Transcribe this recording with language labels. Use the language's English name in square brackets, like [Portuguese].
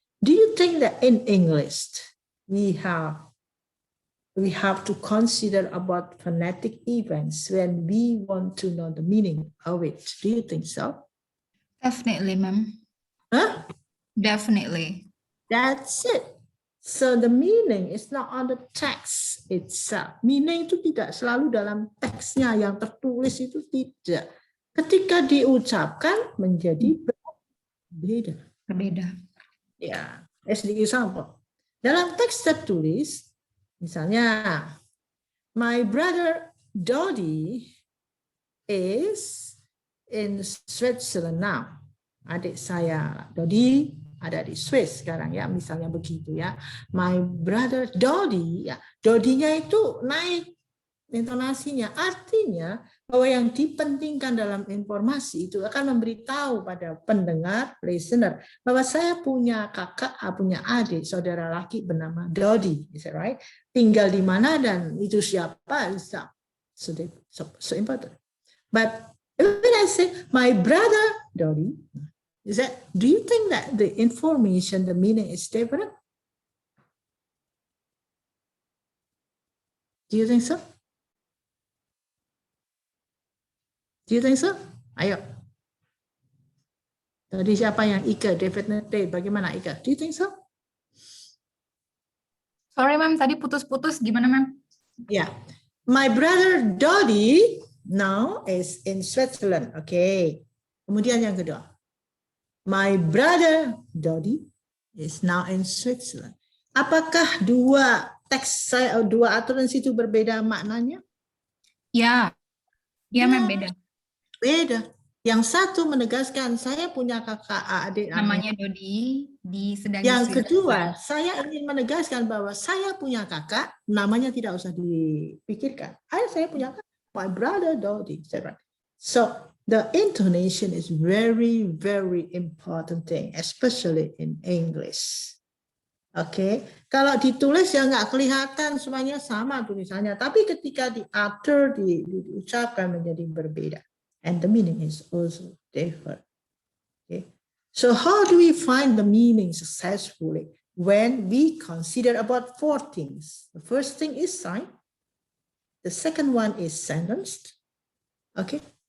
[English] Do you think that in English we have to consider about phonetic events when we want to know the meaning of it? Do you think so? Definitely, ma'am. Huh? Definitely. That's it. So the meaning is not on the text itself. [Indonesian] Meaning itu tidak selalu dalam teksnya yang tertulis, itu tidak. Ketika diucapkan menjadi berbeda. Berbeda. [English] Ya, as the example. [Indonesian] Dalam teks tertulis, misalnya, [English] my brother Dodi is in Switzerland now. [Indonesian] Adik saya Dodi ada di Swiss sekarang ya, misalnya begitu ya. [English] My brother Dodi, [Indonesian] ya, Dodinya itu naik intonasinya, artinya bahwa yang dipentingkan dalam informasi itu akan memberitahu pada pendengar, listener, bahwa saya punya kakak, punya adik, saudara laki bernama Dodi, [English] is that right? [Indonesian] Tinggal di mana dan itu siapa? [English] So important. But when I say my brother Dodi, do you think that the information, the meaning is different? Do you think so? Do you think so? [Indonesian] Ayo. Tadi siapa yang Ika? [English] Definitely. [Indonesian] Bagaimana Ika? [English] Do you think so? Sorry, [Indonesian] ma'am. Tadi putus-putus. Gimana, ma'am? [English] Yeah. My brother Dodi now is in Switzerland. Okay. [Indonesian] Kemudian yang kedua. [English] My brother Dodi is now in Switzerland. [Indonesian] Apakah dua teks saya, dua aturan situ berbeda maknanya? Ya. Ya, ma'am, beda. Beda. Yang satu menegaskan saya punya kakak adik Namanya Dodi. Sedang yang di kedua, saya ingin menegaskan bahwa saya punya kakak, namanya tidak usah dipikirkan. Saya punya kakak, [English] my brother Dodi. So the intonation is very, very important thing, especially in English. [Indonesian] Oke, kalau ditulis ya nggak kelihatan semuanya sama tulisannya, tapi ketika diutter, diucapkan menjadi berbeda. [English] And the meaning is also different. Okay. So how do we find the meaning successfully? When we consider about four things. The first thing is sign. The second one is sentence. Okay.